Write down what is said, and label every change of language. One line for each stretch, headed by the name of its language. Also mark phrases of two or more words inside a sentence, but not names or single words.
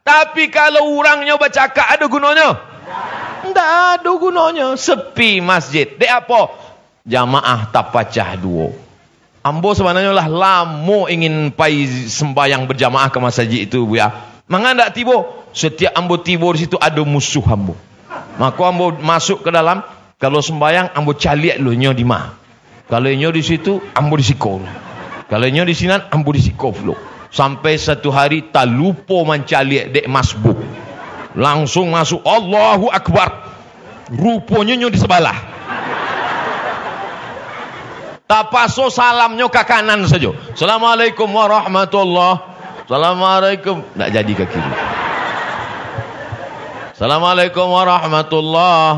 Indonesian: Tapi kalau orangnya bercakap ada gunanya? Tidak ada gunanya. Sepi masjid. Dek apa? Jamaah tak pecah dua.
Minangkabau: Ambo sebenarnya lah lama ingin pai sembahyang berjamaah ke masjid itu, Bu ya. Maka tidak tiba. Setiap ambo tiba di situ ada musuh ambo. Maka ambo masuk ke dalam. Kalau sembahyang ambo caliak lu nyo di mah. Kalau nyo di situ ambo disikol. Kalau nyo di sini ambo disikol lu. Sampai satu hari tak lupa mencaliak dek masbuk. Langsung masuk
Arabic: Allahu Akbar.
Minangkabau: Rupanya nyo di sebelah. Tak paso salamnya ke kanan saja.
Arabic: Assalamualaikum warahmatullahi.
Minangkabau: Assalamualaikum. Tak jadi ke kiri.
Arabic: Assalamualaikum warahmatullahi.